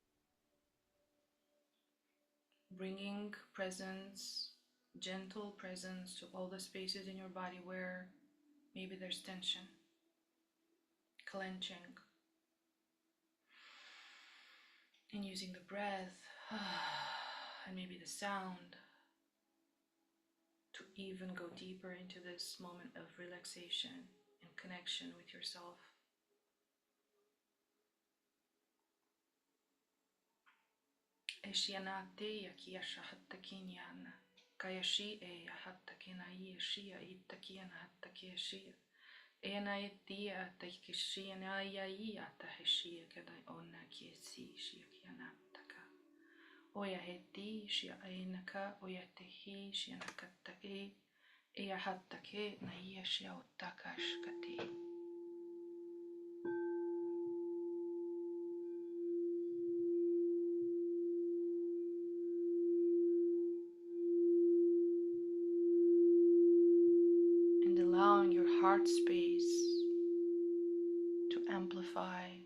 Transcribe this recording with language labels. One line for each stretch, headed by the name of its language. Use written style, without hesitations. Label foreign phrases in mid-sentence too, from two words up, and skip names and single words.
English: Bringing presence, gentle presence to all the spaces in your body where maybe there's tension, clenching. And using the breath and maybe the sound to even go deeper into this moment of relaxation and connection with yourself. Eshianate yakiasha hattakinyana. Kayashi e hattakina yeshia ittakiana hattakeshia. Ena etia takishia na ya taheshia kada onna kiesi shia kianattaka. Oya heti shia ainaka oya tehi shia nakatta e hattake na yeshia ottakashkate. And allowing your heart space to amplify,